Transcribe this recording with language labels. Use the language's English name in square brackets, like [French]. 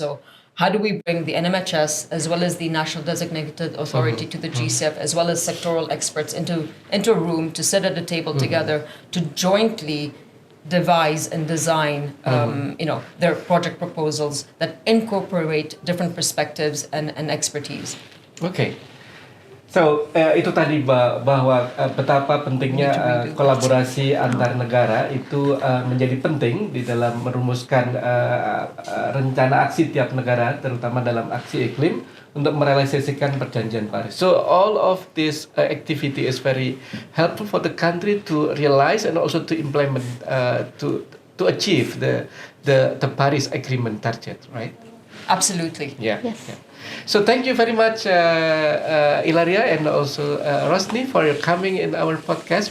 [English] So how do we bring the NMHS as well as the National Designated Authority to the GCF, as well as sectoral experts into a room to sit at a table together to jointly devise and design their project proposals that incorporate different perspectives and expertise. Okay. [Indonesian] So itu tadi bahwa betapa pentingnya kolaborasi antar negara itu menjadi penting di dalam merumuskan rencana aksi tiap negara, terutama dalam aksi iklim untuk merealisasikan Perjanjian Paris. [English] So all of this activity is very helpful for the country to realize and also to implement to achieve the Paris Agreement target, right? Absolutely. Yeah. Yes. Yeah. So thank you very much, Ilaria, and also Roshni, for your coming in our podcast.